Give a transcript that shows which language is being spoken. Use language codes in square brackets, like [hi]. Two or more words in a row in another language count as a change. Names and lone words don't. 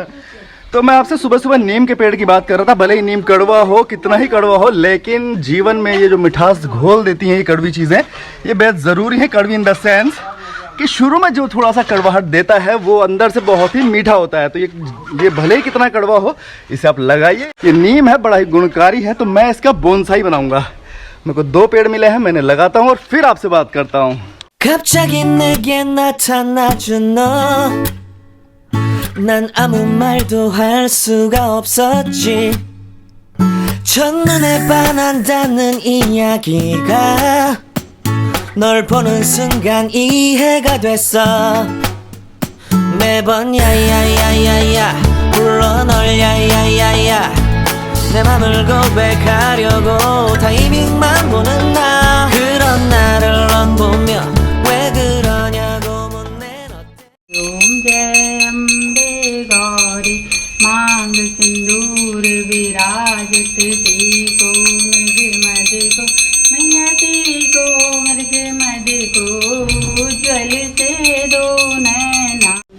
[hi] तो मैं आपसे सुबह सुबह नीम के पेड़ की बात कर रहा था। भले ही नीम कड़वा हो, कितना ही कड़वा हो, लेकिन जीवन में ये जो मिठास घोल देती हैं ये कड़वी चीज़ें, ये बेहद ज़रूरी है। कड़वी [en] in the sense [hi] कि शुरू में जो थोड़ा सा कड़वाहट देता है वो अंदर से बहुत ही मीठा होता है। तो ये भले ही कितना कड़वा हो, इसे आप लगाइए। ये नीम है, बड़ा ही गुणकारी है। तो मैं इसका बोनसाई बनाऊंगा। मेरे को 2 पेड़ मिले हैं, मैंने लगाता हूँ और फिर आपसे बात करता हूँ। [ko] 갑자기 내게 나타나준 너, 난 아무 말도 할 수가 없었지. 첫눈에 반한다는 이야기가 널 보는 순간 이해가 됐어. 매번 야야야야야 불러 널 야야야야 내 맘을 고백하려고 타이밍만 보는 나, 그런 나를 넌 보며 왜 그러냐고 묻네. [hi] ओम जय अम्बे गौरी मांग सिंदूर विराजत देवी को मृग मद को मैया देवी को मृग मद को उज्ज्वल से दो नैना।